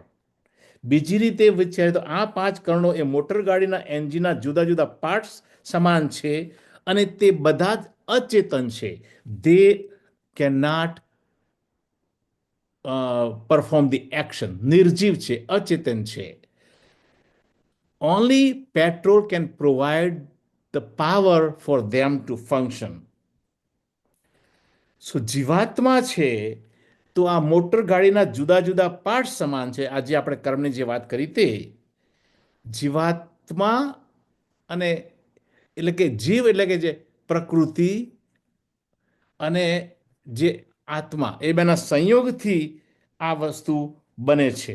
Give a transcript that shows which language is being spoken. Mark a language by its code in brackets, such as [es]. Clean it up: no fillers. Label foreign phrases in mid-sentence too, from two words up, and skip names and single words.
[gu] બીજી રીતે વિચારે તો આ પાંચ કરણો એ મોટર ગાડીના એન્જિનના જુદા જુદા પાર્ટ્સ સમાન છે અને તે બધા જ અચેતન છે. [en] They cannot perform the action. [gu] નિર્જીવ છે, અચેતન છે. [en] Only petrol can provide the power for them to function. [gu] So જીવાત્મા છે તો આ મોટર ગાડીના જુદા જુદા પાર્ટ સમાન છે. આજે આપણે કર્મની જે વાત કરી તે જીવાત્મા અને એટલે કે જીવ એટલે કે જે પ્રકૃતિ અને જે આત્મા એ બેના સંયોગથી આ વસ્તુ બને છે.